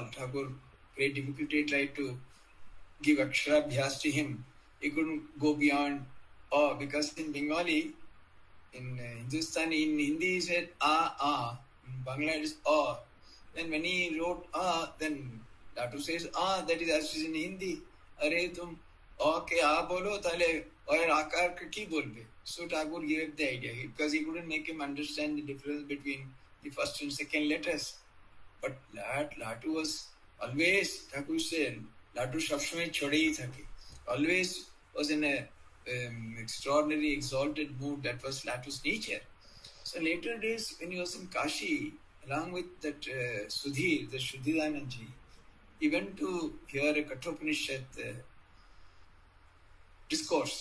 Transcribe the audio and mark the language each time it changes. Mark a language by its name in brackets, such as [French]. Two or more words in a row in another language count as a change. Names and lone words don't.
[English] Thakur, great difficulty, tried to give Aksharabhyas to him. He couldn't go beyond awe, because in Bengali, in Hindustani, in Hindi he said in Bangla it is awe. Then when he wrote then Latu says that is as it is in Hindi. [Bangla] আরে তুম অ কে বলো, তালে আর আকার কে কী বলবে. [English] So Thakur gave the idea, because he couldn't make him understand the difference between the first and second letters. But Latu was always, Thakur said, [Bangla] লাটু সবসময় চড়েই থাকে. [English] Always was in a extraordinary, exalted mood. That was Latu's nature. So later days, when he was in Kashi, along with that Sudhir, the Shuddhidanandji, he went to hear a Kathopanishad discourse.